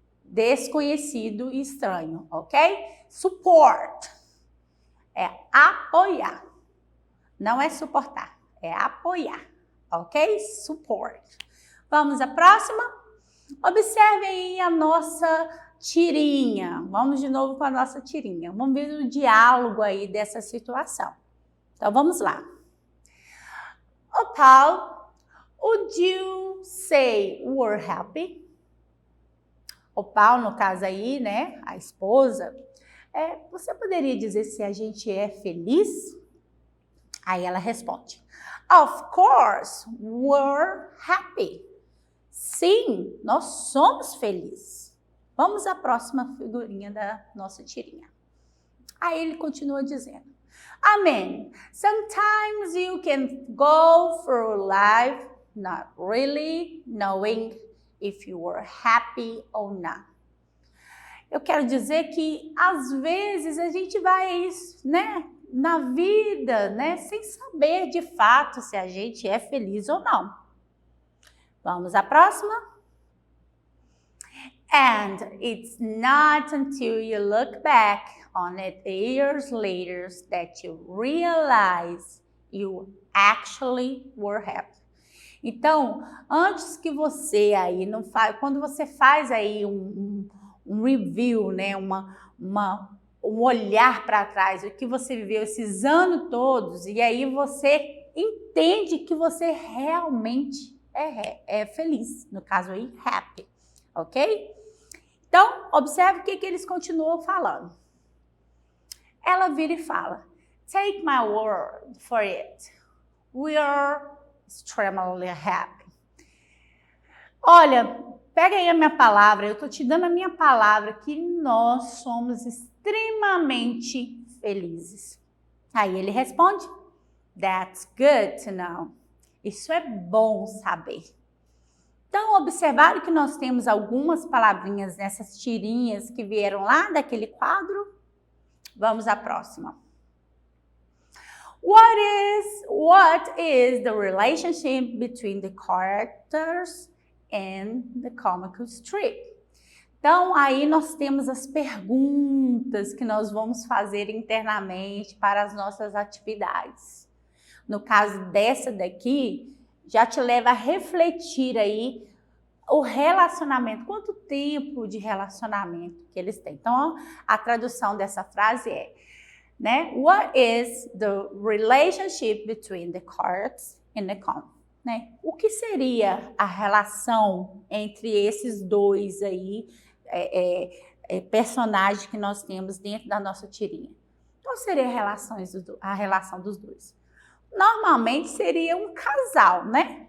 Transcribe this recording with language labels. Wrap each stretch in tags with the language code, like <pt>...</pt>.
<pt>desconhecido e estranho, ok? Support é apoiar, não é suportar, é apoiar, ok? Support. Vamos à próxima? Observe aí a nossa tirinha. Vamos de novo com a nossa tirinha. Vamos ver o diálogo aí dessa situação. Então, vamos lá.</pt> <en>Oh, Paul, would you say we're happy?</en> <pt>O Paul, no caso aí, né, a esposa, você poderia dizer se a gente é feliz? Aí ela responde,</pt> <en>of course, we're happy.</en> <pt>Sim, nós somos felizes. Vamos à próxima figurinha da nossa tirinha. Aí ele continua dizendo, Amen.</pt> <en>Sometimes you can go through life not really knowing if you were happy or not.</en> <pt>Eu quero dizer que às vezes a gente vai, né, na vida, né, sem saber de fato se a gente é feliz ou não. Vamos à próxima?</pt> <en>And it's not until you look back on it years later that you realize you actually were happy.</en> <pt>Então, antes que você aí não faz, quando você faz aí um review, né, um olhar para trás, o que você viveu esses anos todos, e aí você entende que você realmente é feliz, no caso aí, happy, ok? Então, observe o que eles continuam falando. Ela vira e fala,</pt> <en>take my word for it, we are extremely happy.</en> <pt>Olha, pega aí a minha palavra, eu estou te dando a minha palavra que nós somos extremamente felizes. Aí ele responde,</pt> <en>that's good to know.</en> <pt>Isso é bom saber. Então, observaram que nós temos algumas palavrinhas nessas tirinhas que vieram lá daquele quadro? Vamos à próxima.</pt> <en>What is the relationship between the characters and the comic strip?</en> <pt>Então, aí nós temos as perguntas que nós vamos fazer internamente para as nossas atividades. No caso dessa daqui, já te leva a refletir aí o relacionamento, quanto tempo de relacionamento que eles têm. Então, a tradução dessa frase é, né?</pt> <en>What is the relationship between the cards and the comic?</en> <pt>Né? O que seria a relação entre esses dois aí, personagens que nós temos dentro da nossa tirinha? Qual seria a relação dos dois? Normalmente seria um casal, né?</pt>